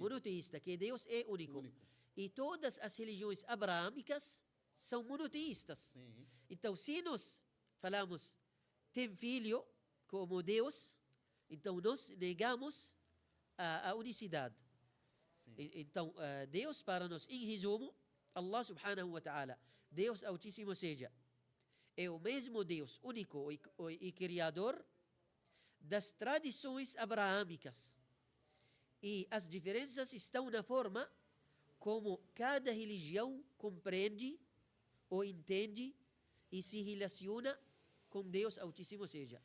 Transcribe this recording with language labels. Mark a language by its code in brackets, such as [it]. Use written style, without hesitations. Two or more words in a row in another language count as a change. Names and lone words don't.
[pt] Monoteísta, que Deus é único. E todas as religiões abraâmicas são monoteístas. Sim. Então, se nós falamos tem Filho como Deus, então nós negamos a unicidade. Então, Deus para nós, em resumo, [ar] الله سبحانه وتعالى, [pt] Deus Altíssimo seja, é o mesmo Deus único e criador das tradições abraâmicas. E as diferenças estão na forma como cada religião compreende ou entende e se relaciona com Deus Altíssimo seja.